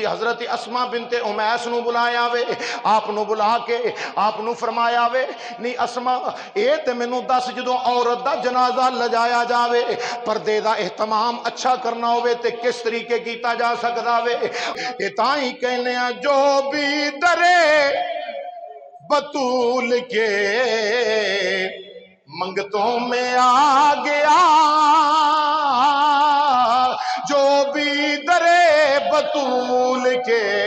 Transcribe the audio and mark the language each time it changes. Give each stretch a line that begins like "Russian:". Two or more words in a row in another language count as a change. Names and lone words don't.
Punjabi: حضرت اسما بنت امیس نو بلایا وے، آپ نو بلا کے آپ نو فرمایا وے نی اسما اے تے مینوں دس جدوں عورت دا جنازہ لجایا جاوے پردے دا اہتمام اچھا کرنا ہوئے تے کس طریقے کیتا جا سکدا وے؟ اے تاں ہی کہنے ہیں جو بھی درے بطول کے
Urdu: منگتوں میں آ گیا، جو بھی درے بطول کے،